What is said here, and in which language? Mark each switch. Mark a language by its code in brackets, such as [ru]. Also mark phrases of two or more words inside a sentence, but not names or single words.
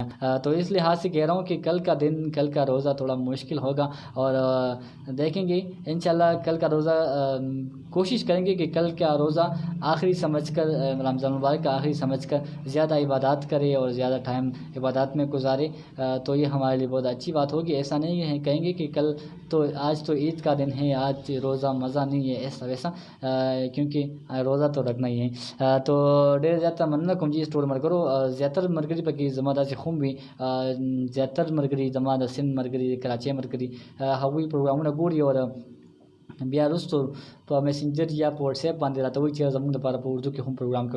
[ur] تو اس لحاظ سے کہہ رہا ہوں کہ کل کا دن کل کا روزہ تھوڑا مشکل ہوگا اور دیکھیں گے انشاءاللہ کل کا روزہ کوشش کریں گے کہ کل کا روزہ آخری سمجھ کر رمضان مبارک کا آخری سمجھ کر زیادہ عبادات کرے اور زیادہ ٹائم عبادات میں گزارے. تو یہ ہمارے لیے بہت اچھی بات ہوگی. ایسا نہیں ہے کہیں گے کہ کل تو آج تو عید کا دن ہے آج روزہ مزہ نہیں ہے ایسا ویسا کیونکہ روزہ تو رکھنا ہی ہے. [ps] تو ډېر زیاته مننه کوم چې ټول ملګرو زیاتره ملګري پکې زما داسې خو هم وي زیاتره ملګري زما د سند ملګري د کراچۍ ملګري هغوی پروګرامونه ګوري او بیا وروستو په میسنجر یا په واتس اپ باندې راته وایي چې زموږ دپاره په اردو کې هم پروګرام کوئ.